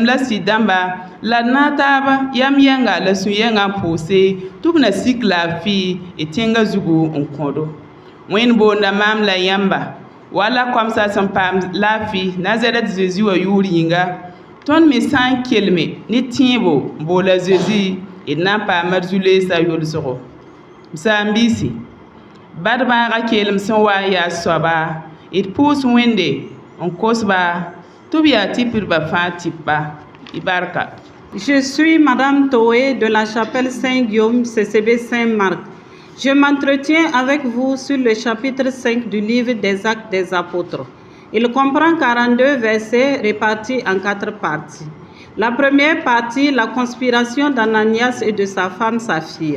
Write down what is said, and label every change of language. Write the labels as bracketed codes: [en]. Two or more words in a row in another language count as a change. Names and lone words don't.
[mos] la sɩd-dãmba la d na taaba yam yɛnga la sũ-yɛngã n pʋʋse tɩ b na sik laafɩ y tẽngã zugu n kõdo wẽnd boonda maam la yãmba wala koamsã sẽn paam laafɩ Nazarɛt Zeezi wã yʋʋr yĩnga tõnd me sã n kelme ne tẽebo n bool a Zeezi d na n paama d zu-leesã yolsgo m saam-biisi bad bãagã keelem sẽn wa n yaa soaba d pʋʋs wẽnde n kosba tɩ b yaa tɩpdbã fãa tɩpa y barka. [fr] Je suis Madame Toé de la chapelle Saint-Guillaume, CCB Saint-Marc. Je m'entretiens avec vous sur le chapitre 5 du livre des Actes des Apôtres. Il comprend 42 versets répartis en 4 parties. La première partie, la conspiration d'Ananias et de sa femme Saphir.